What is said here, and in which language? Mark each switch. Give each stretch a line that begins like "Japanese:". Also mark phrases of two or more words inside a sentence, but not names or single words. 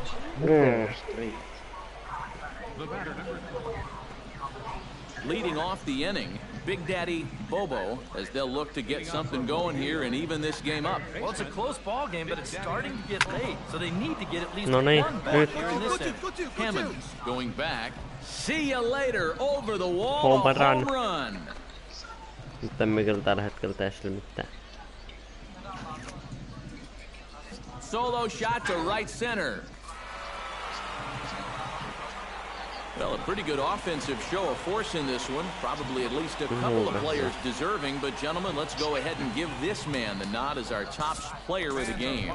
English: Leading off the inning, Big Daddy Bobo, as they'll look to get something going here and even this game up. Well, it's a close ball game, but it's starting to get late, so they need to get at least one back here in this inning. Hammond going back. See you later. Over the wall. Home run.
Finnish: Nyt emme kyllä tällä hetkellä tee sille mitään.
English: Solo shot to right center. Well, a pretty good offensive show of force in this one. Probably at least a couple of players deserving. But, gentlemen, let's go ahead and give this man the nod as our top player of the game.